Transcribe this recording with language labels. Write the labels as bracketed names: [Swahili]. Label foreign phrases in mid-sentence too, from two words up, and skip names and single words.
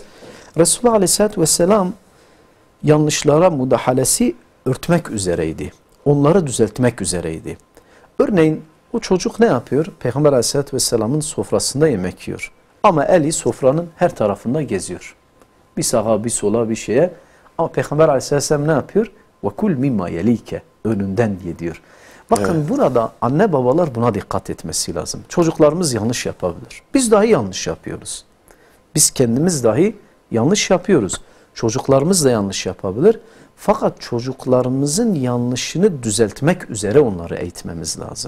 [Turkish] Resulullah Aleyhisselatü Vesselam yanlışlara müdahalesi örtmek üzereydi. Onları düzeltmek üzereydi. Örneğin o çocuk ne yapıyor? Peygamber Aleyhisselatü Vesselam'ın sofrasında yemek yiyor. Ama eli sofranın her tarafında geziyor. Bir sağa bir sola bir şeye. Ama Peygamber Aleyhisselam ne yapıyor? [Arabic] وَكُلْ مِمَّا يَلِيكَ [Turkish] Önünden ye diyor. Bakın burada anne babalar buna dikkat etmesi lazım. Çocuklarımız yanlış yapabilir. Biz dahi yanlış yapıyoruz. Biz kendimiz dahi yanlış yapıyoruz. Çocuklarımız da yanlış yapabilir. Fakat çocuklarımızın yanlışını düzeltmek üzere onları eğitmemiz lazım.